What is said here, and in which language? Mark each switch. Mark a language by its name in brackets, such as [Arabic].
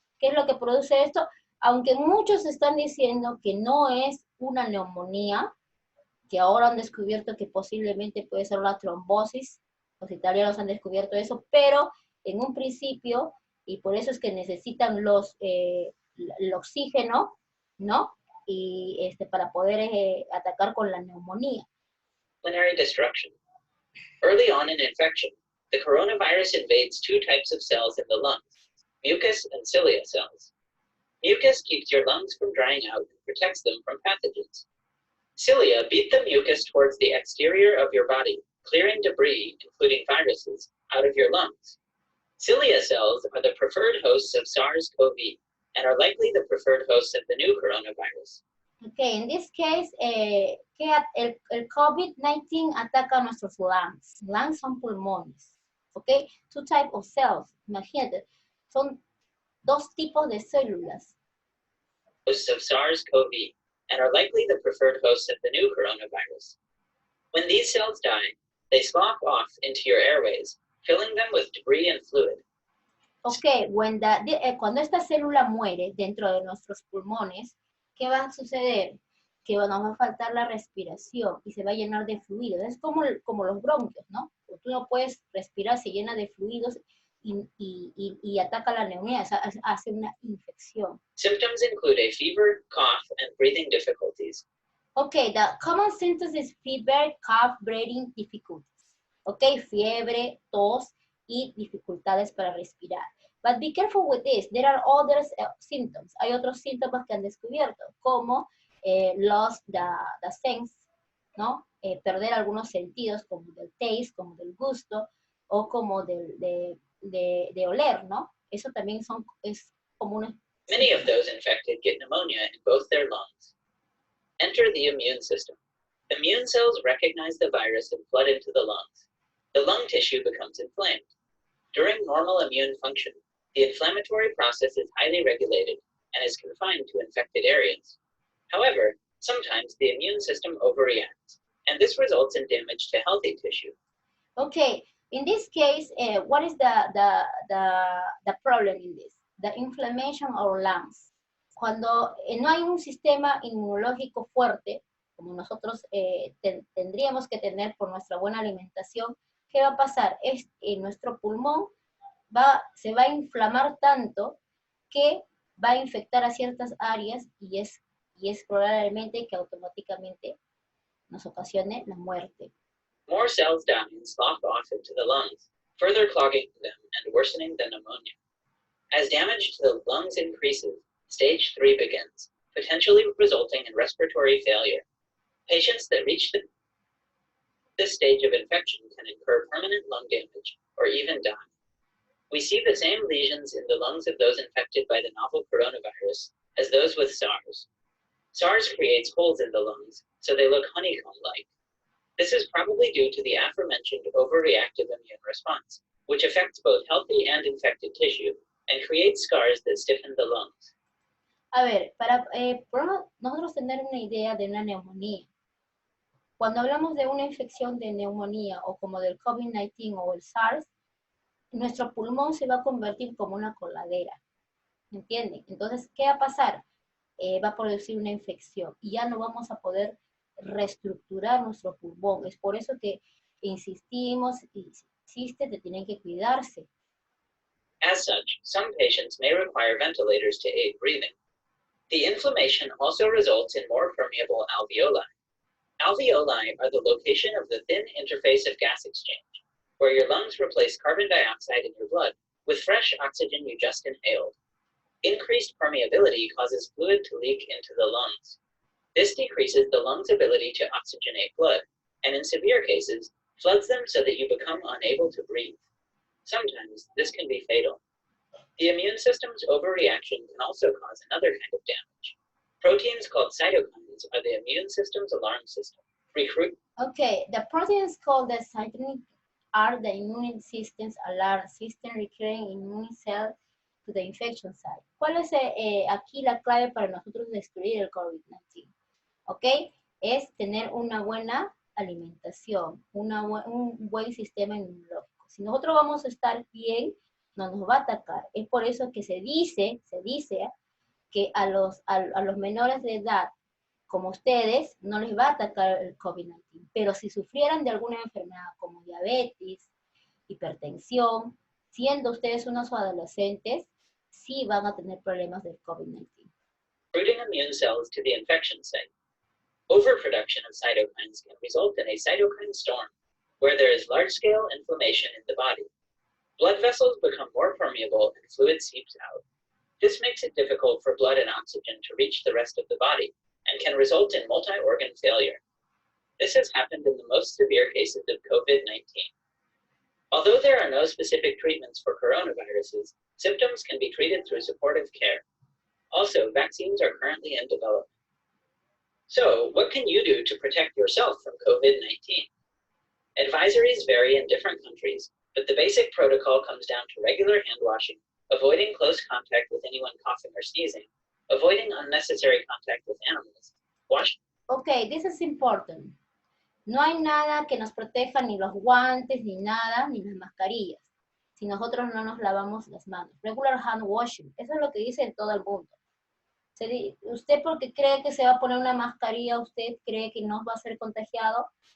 [Spanish] ¿Qué es lo que produce esto? Aunque muchos están diciendo que no es una neumonía, que ahora han descubierto que posiblemente puede ser la trombosis, los italianos han descubierto eso, pero en un principio, y por eso es que necesitan el oxígeno, ¿no? Y para poder atacar con la neumonía. [English] Pulmonary destruction. Early on in infection, the coronavirus invades two types of cells in the lungs, mucus and cilia cells. Mucus keeps your lungs from drying out and protects them from pathogens. Cilia beat the mucus towards the exterior of your body, clearing debris, including viruses, out of your lungs. Cilia cells are the preferred hosts of SARS-CoV and are likely the preferred hosts of the new coronavirus. Okay, in this case, [Spanish] el COVID-19 ataca nuestros [English] lungs. Lungs [Spanish] son pulmones. [English] Okay, two types of cells. [Spanish] Imagínate, son dos tipos de células. [English] Hosts of SARS-CoV and are likely the preferred hosts of the new coronavirus. When these cells die, they slough off into your airways, filling them with debris and fluid. [Spanish] Okay, cuando esta célula muere dentro de nuestros pulmones, ¿qué va a suceder? Que nos va a faltar la respiración y se va a llenar de fluidos. Es como los bronquios, ¿no? Tú no puedes respirar, se llena de fluidos y ataca la neumonía, o sea, hace una infección. [English] Symptoms include a fever, cough, and breathing difficulties. Okay, the common symptoms is fever, cough, breathing difficulties. [Spanish] Okay, fiebre, tos y dificultades para respirar. [English] But be careful with this. There are other symptoms. [Spanish] Hay otros síntomas que han descubierto, como [English] lost the sense, [Spanish] ¿no? Perder algunos sentidos, como del taste, como del gusto, o como de oler, ¿no? Eso también es común. [English] Many of those infected get pneumonia in both their lungs. Enter the immune system. Immune cells recognize the virus and flood into the lungs. The lung tissue becomes inflamed. During normal immune function, the inflammatory process is highly regulated and is confined to infected areas. However, sometimes the immune system overreacts, and this results in damage to healthy tissue. Okay, in this case, what is the problem in this? The inflammation of lungs. [Spanish] Cuando no hay un sistema inmunológico fuerte, como nosotros tendríamos que tener por nuestra buena alimentación, ¿qué va a pasar? Nuestro pulmón se va a inflamar tanto que va a infectar a ciertas áreas y es probablemente que automáticamente nos ocasione la muerte. [English] More cells die and slough off into the lungs, further clogging them and worsening the pneumonia. As damage to the lungs increases, stage 3 begins, potentially resulting in respiratory failure. Patients that reach this stage of infection can incur permanent lung damage or even die. We see the same lesions in the lungs of those infected by the novel coronavirus as those with SARS. SARS creates holes in the lungs, so they look honeycomb-like. This is probably due to the aforementioned overreactive immune response, which affects both healthy and infected tissue and creates scars that stiffen the lungs. [Spanish] A ver, para nosotros tener una idea de una neumonía, cuando hablamos de una infección de neumonía o como del COVID-19 o el SARS, nuestro pulmón se va a convertir como una coladera, ¿me entienden? Entonces, ¿qué va a pasar? Va a producir una infección y ya no vamos a poder reestructurar nuestro pulmón. Es por eso que insistimos y insiste que tienen que cuidarse. [English] As such, some patients may require ventilators to aid breathing. The inflammation also results in more permeable alveoli. Alveoli are the location of the thin interface of gas exchange, where your lungs replace carbon dioxide in your blood with fresh oxygen you just inhaled. Increased permeability causes fluid to leak into the lungs. This decreases the lung's ability to oxygenate blood, and in severe cases, floods them so that you become unable to breathe. Sometimes this can be fatal. The immune system's overreaction can also cause another kind of damage. Proteins called cytokines are the immune system's alarm system. Okay, the proteins called the cytokines are the immune system's alarm system recurring immune cell to the infection site. [Spanish] ¿Cuál es aquí la clave para nosotros destruir el COVID-19? ¿Ok? Es tener una buena alimentación, un buen sistema inmunológico. Si nosotros vamos a estar bien, no nos va a atacar. Es por eso que se dice que a los menores de edad, como ustedes, no les va a atacar el COVID-19. Pero si sufrieran de alguna enfermedad como diabetes, hipertensión, siendo ustedes unos adolescentes, sí van a tener problemas del COVID-19. [English] Recruiting immune cells to the infection site. Overproduction of cytokines can result in a cytokine storm, where there is large-scale inflammation in the body. Blood vessels become more permeable and fluid seeps out. This makes it difficult for blood and oxygen to reach the rest of the body and can result in multi-organ failure. This has happened in the most severe cases of COVID-19. Although there are no specific treatments for coronaviruses, symptoms can be treated through supportive care. Also, vaccines are currently in development. So, what can you do to protect yourself from COVID-19? Advisories vary in different countries, but the basic protocol comes down to regular hand washing, avoiding close contact with anyone coughing or sneezing, avoiding unnecessary contact with animals, wash. Okay, this is important. [Spanish] No hay nada que nos proteja, ni los guantes, ni nada, ni las mascarillas, si nosotros no nos lavamos las manos. [English] Regular hand washing, [Spanish] eso es lo que dice en todo el mundo. Usted porque cree que se va a poner una mascarilla, usted cree que no va a ser contagiado.